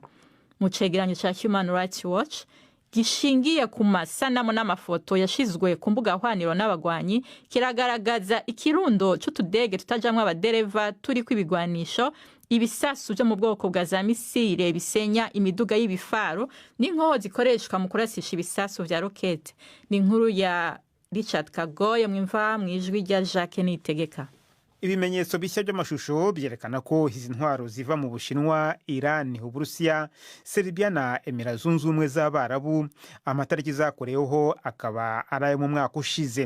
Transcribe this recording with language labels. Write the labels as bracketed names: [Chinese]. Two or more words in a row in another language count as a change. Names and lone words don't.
[Rundi] Mu cegeranyo ca Human Rights Watch gishingiye ku masanamu n'amafoto yashizwe ku mbuga hwaniro n'abagwanyi, kiragaragaza ikirundo c'utudege tutajamwe abadereva turi kwibigwanisho, ibisasu byo mu bwoko bwa za misile bisenya imiduga y'ibifaro n'inkoho zikoreshwa mu kurasisha ibisasu vya rokete. Ni inkuru ya Richard Kagoye mwimva mu ijwi rya Jacques Nitegeka. [Kinyarwanda] Ibimenyetso bishya by'amashusho byerekana ko izi ntwaro ziva mu Bushinwa, Iran, Uburusiya, Serbia na Emirates Zunze Ubumwe z'Abarabu. Amatariki zakoreweho akaba ari mu mwaka ushize.